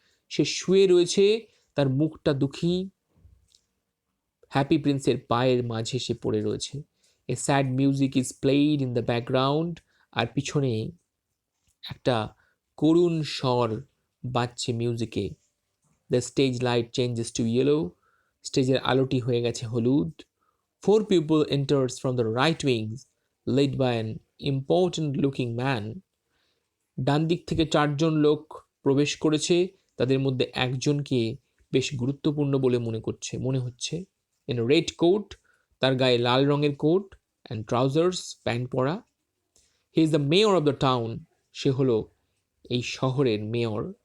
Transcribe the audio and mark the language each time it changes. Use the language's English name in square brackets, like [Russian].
[Bangla] সে শুয়ে রয়েছে, তার মুখটা দুঃখী, হ্যাপি প্রিন্সের পায়ের মাঝে সে পড়ে রয়েছে। [English] a sad music is played in the background, [Bangla] আর পিছনে একটা করুণ স্বর বাজছে মিউজিকে। [English] the stage light changes to yellow, [Bangla] স্টেজের আলোটি হয়ে গেছে হলুদ। [English] 4 people enters from the right wings led by an important looking man. [Bangla] ডান দিক থেকে 4জন লোক প্রবেশ করেছে, তাদের মধ্যে একজনকে বেশ গুরুত্বপূর্ণ বলে মনে হচ্ছে। [English] in red coat, [Bangla] তার গায়ে লাল রঙের কোট, অ্যান্ড ট্রাউজার্স, প্যান্ট পরা। [English] he is the mayor of the town, [Bangla] সে হলো এই শহরের মেয়র।